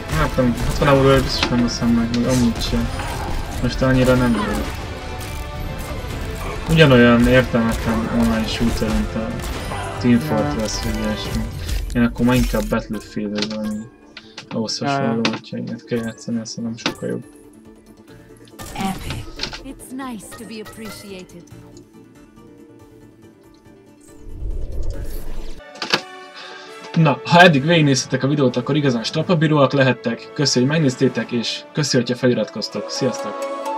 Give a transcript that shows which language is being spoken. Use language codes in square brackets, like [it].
[hu] Hát nem, 60 euróért biztos nem veszem meg amúgy sem. Most annyira nem jó. Ugyanolyan értelmetlen online shooter, mint a Team Fortress vagy ilyesmi. Én akkor már inkább Battlefield-et valami ahhoz hasonló, hogyha ilyet kell játszani, azt nem sokkal jobb. [en] It's nice to be appreciated. [hu] Na, ha eddig végignéztetek a videót, akkor igazán strapabíróak lehettek. Köszi, hogy megnéztétek, és köszi, hogyha feliratkoztok. Sziasztok!